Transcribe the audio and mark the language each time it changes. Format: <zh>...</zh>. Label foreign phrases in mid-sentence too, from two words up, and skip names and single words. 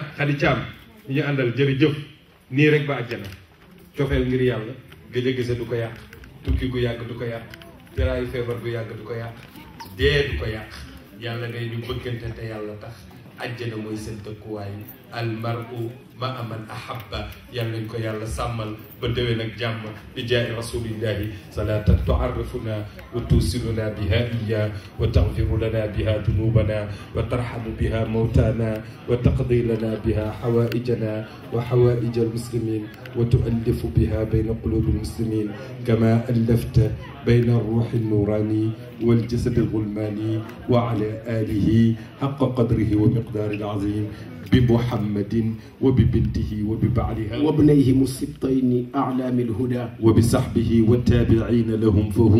<wo>Xadi Caam ñi ñu àndal jërëjëf nii rek ba àjjana cofeel ngir yàlla gëj a gise du ko yàq tukki gu yàgg du ko yàq teraayu feebar gu yàgg du ko yàq dee du ko yàq yàlla ngay ñu bëggante te yàlla tax àjjana mooy seen dëkkuwaay</wo> <ar>المرء مع من أحب</ar> <wo>yàlla nañ ko yàlla sàmmal ba déwén ak jàmm bi jaay</wo> <ar>رسول الله صلاة تعرفنا وتوصلنا بها إياه وتغفر لنا بها ذنوبنا وترحم بها موتانا وتقضي لنا بها حوائجنا وحوائج المسلمين وتؤلف بها بين قلوب المسلمين كما ألفت بين الروح النوراني والجسد الغلماني وعلى آله حق قدره ومقدار العظيم بمحمد وببنته وببعلها وابنيهم السبطين أعلام الهدى وبصحبه والتابعين لهم فهم</ar>